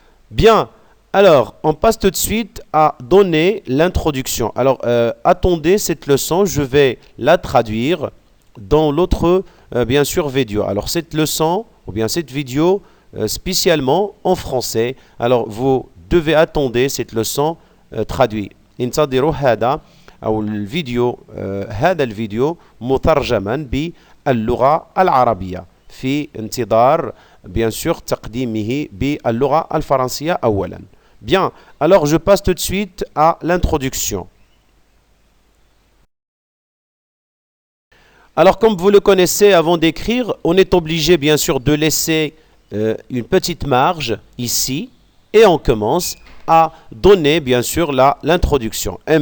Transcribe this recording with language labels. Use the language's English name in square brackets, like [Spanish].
[French] Bien, alors on passe tout de suite à donner l'introduction. Alors attendez cette leçon, je vais la traduire dans l'autre bien sûr vidéo. Alors cette leçon ou bien cette vidéo spécialement en français. Alors vous devez attendre cette leçon traduite. [Arabic] انتظروا هذا أو الفيديو هذا الفيديو مترجما باللغة العربية في انتظار [French] bien sûr [Arabic] تقديمه باللغة الفرنسية أولا. [French] Bien, alors je passe tout de suite à l'introduction. Alors, comme vous le connaissez, avant d'écrire, on est obligé bien sûr de laisser une petite marge ici et on commence à donner bien sûr l'introduction.